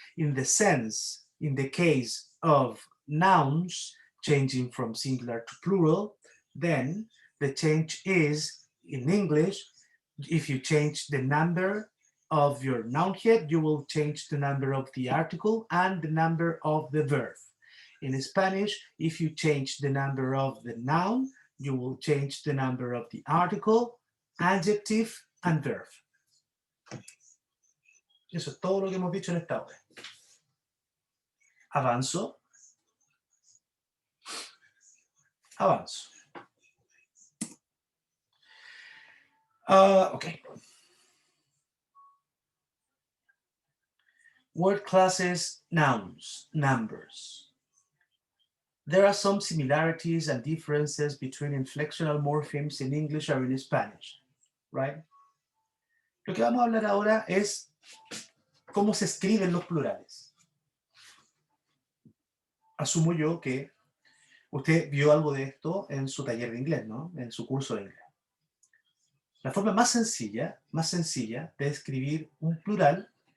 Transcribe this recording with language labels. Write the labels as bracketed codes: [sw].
[en] In the case of nouns changing from singular to plural, then the change is, in English, if you change the number of your noun head, you will change the number of the article and the number of the verb. In Spanish, if you change the number of the noun, you will change the number of the article, adjective, and verb. [es] Eso es todo lo que hemos dicho en esta hora. Avanzo. Avanzo. [en] Okay. Word classes, nouns, numbers. There are some similarities and differences between inflectional morphemes in English or in Spanish, right? [es] Lo que vamos a hablar ahora es cómo se escriben los plurales. Asumo yo que usted vio algo de esto en su taller de inglés, ¿no? En su curso de inglés. La forma más sencilla de escribir un plural